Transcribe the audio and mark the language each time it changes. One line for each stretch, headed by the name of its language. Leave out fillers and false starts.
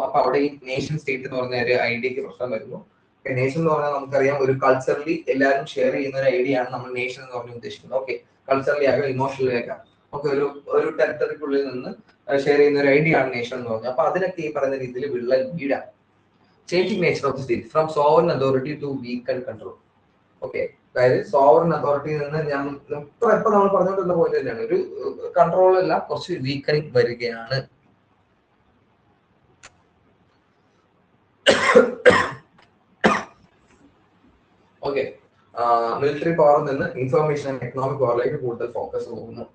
Malayalam: അപ്പൊ അവിടെ ഈ നേഷൻ സ്റ്റേറ്റ് എന്ന് പറഞ്ഞ ഒരു ഐഡിയക്ക് പ്രശ്നം വരുന്നു. നേഷൻ എന്ന് പറഞ്ഞാൽ നമുക്കറിയാം ഒരു കൾച്ചറലി എല്ലാവരും ഷെയർ ചെയ്യുന്ന ഒരു ഐഡിയ ആണ് നമ്മൾ നേഷൻ എന്ന് പറഞ്ഞ് ഉദ്ദേശിക്കുന്നത്. ഓക്കെ, കൾച്ചറലി ആകാം, ഇമോഷണലി ആകാം. ഓക്കെ, ഒരു ടെറിട്ടറിക്കുള്ളിൽ നിന്ന് ഷെയർ ചെയ്യുന്ന ഒരു ഐഡിയ ആണ് നേഷൻ എന്ന് പറഞ്ഞത്. അപ്പൊ അതിനൊക്കെ ഈ പറയുന്ന രീതിയിൽ വിള്ളൽ വീഴാം.
English: Changing nature of the state from sovereign authority to weakened control.
Malayalam: Okay, അതായത് സോവറിൻ അതോറിറ്റിയിൽ നിന്ന് ഞാൻ ഇപ്പൊ നമ്മൾ പറഞ്ഞുകൊണ്ടിരുന്ന പോലെ തന്നെയാണ്, ഒരു കൺട്രോൾ അല്ല, കുറച്ച് വീക്കനിങ് വരികയാണ്. ഓക്കെ, മിലിറ്ററി പവറിൽ നിന്ന് ഇൻഫർമേഷൻ ആൻഡ് എക്കണോമിക് പവറിലേക്ക് കൂടുതൽ ഫോക്കസ് പോകുന്നു.